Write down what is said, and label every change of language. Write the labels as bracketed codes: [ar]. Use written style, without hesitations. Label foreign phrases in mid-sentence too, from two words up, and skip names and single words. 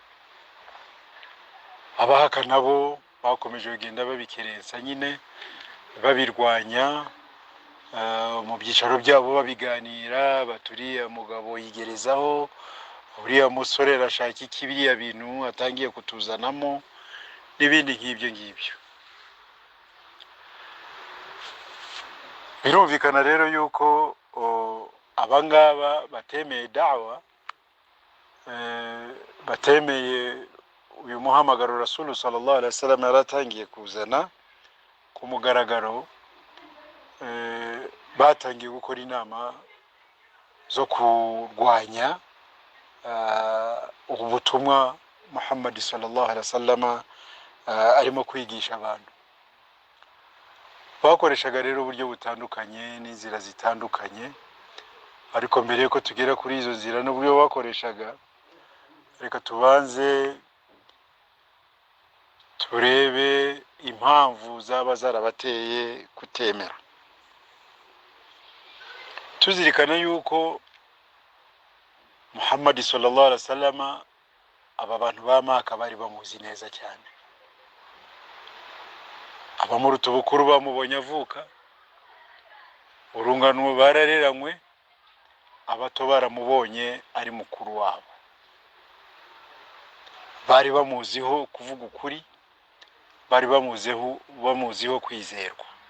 [rw] Abahakana bo bakomeje kugenda babikerensa nyine, babirwanya mu byicaro byabo, babiganira baturiya mugabo yigerezaho, uriya musore arashaka iki, biriya bintu atangiye kutuzanamo n'ibindi nk'ibyo ngibyo. Birumvikana rero yuko abangaba batemeye dawa, batemeye uyu muhamagaro Rasul [ar] صلى الله عليه وسلم [rw] yaratangiye kuzana ku mugaragaro, batangiye gukora inama zo kurwanya ubutumwa Muhammad [ar] صلى الله عليه وسلم [rw] arimo kwigisha abantu. Bakoreshaga rero uburyo butandukanye n'inzira zitandukanye, ariko mbere yuko tugera kuri izo nzira n'uburyo bakoreshaga, reka tubanze turebe impamvu zaba zarabateye kutemera. Tuzirikana yuko Muhammad [ar] صلى الله عليه وسلم [rw] aba bantu ba Maka bari bamuzi neza cyane. Abamuruta ubukuru bamubonye avuka, urungano barareranywe, abato baramubonye ari mukuru wabo. Bari bamuziho kuvuga ukuri, bari bamuziho kwizerwa.